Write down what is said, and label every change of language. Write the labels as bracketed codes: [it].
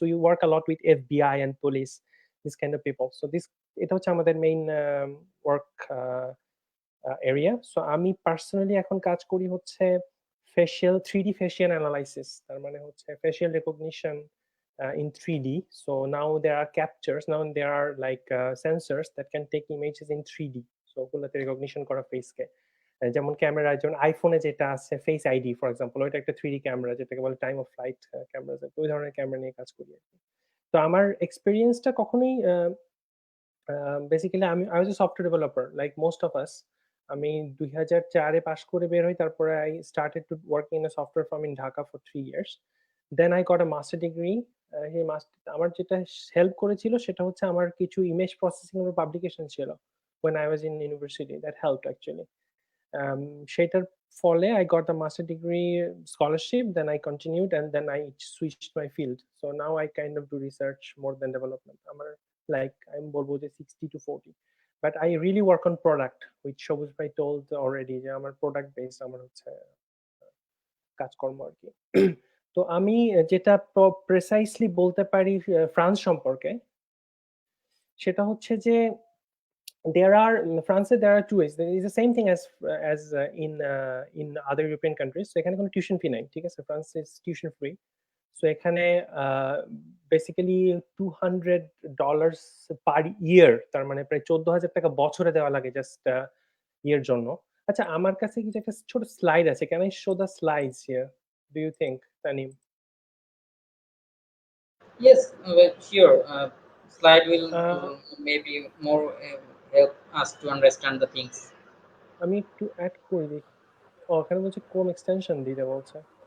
[en] So you work a lot with FBI and police, this kind of people. So [bn] এটা হচ্ছে আমাদের main work area. So আমি personally এখন কাজ করি হচ্ছে ফেশিয়াল 3D ফেশিয়াল অ্যানালাইসিস, তার মানে হচ্ছে facial recognition in 3D. [en] So now there are captures, now there are like sensors that can take images in 3D. [bn] So ওগুলোতে রেকগনিশন করা ফেসকে, যেমন ক্যামেরা, যেমন আইফোনে যেটা আছে ফেস আইডি ফর এক্সাম্পল, ওইটা একটা 3D ক্যামেরা, যেটাকে বলে টাইম অফ ফ্লাইট ক্যামেরা। ওই ধরনের ক্যামেরা নিয়ে কাজ করি আর কি। তো আমার এক্সপিরিয়েন্সটা কখনোই basically [en] I was a software developer like most of us. [bn] আমি 2004-এ পাশ করে বের হই। [en] তারপরে I started to work in a software firm in Dhaka for 3 years. Then I got a master degree he must [bn] আমার যেটা হেল্প করেছিল সেটা হচ্ছে আমার কিছু ইমেজ প্রসেসিং এর পাবলিকেশন ছিল [en] when I was in university that helped actually [bn] সেটার ফলে [en] I got the master degree scholarship, then I continued and then I switched my field, so now I kind of do research more than development. আমার like I'm বলবো যে 60 to 40, but I really work on product, which Sabuj ভাই told already যে আমার product based [bn] আমার হচ্ছে কাজকর্ম আর কি। তো আমি যেটা প্রেসাইসলি বলতে পারি ফ্রান্স সম্পর্কে সেটা হচ্ছে যে [en] there are France there are two ways. There is the same thing as in other European countries. [bn] So এখানে কোনো টিউশন ফি নাই, ঠিক আছে? [en] France is tuition free. [bn] So এখানে বেসিক্যালি $200 পার ইয়ার, তার মানে প্রায় 14,000 টাকা বছরে দেওয়া লাগে জাস্ট ইয়ের জন্য। আচ্ছা, আমার কাছে কিছু একটা ছোট স্লাইড আছে, [en] Can I show the slides here, do you think Tanim? Yes, well, sure. Slide will maybe more help us to understand the things. [bn] আমি একটু অ্যাড করে দিই। ও, এখানে বলছে কোন এক্সটেনশন দিতে বলছে।